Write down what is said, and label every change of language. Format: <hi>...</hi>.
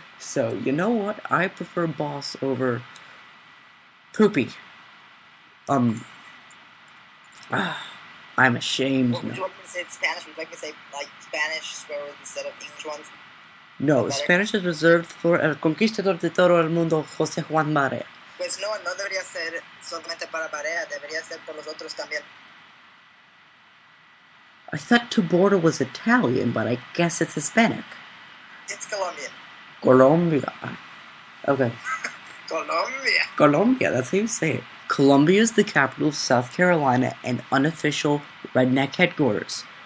<en>So, you know what? I prefer boss over poopy. I'm ashamed. Would you like me to say it in Spanish? Would you like me to say, Spanish swear words instead of English ones? No, Spanish is reserved for</en> <es>el conquistador de todo el mundo,</es> <en>José Juan Barea.</en> <es>Pues no debería ser solamente para Barea, debería ser por los otros también.</es> <en>I thought Taborda was Italian, but I guess it's Hispanic. It's Colombian. Colombia. Okay. Colombia, that's how you say it. Columbia is the capital of South Carolina and unofficial redneck headquarters.</en>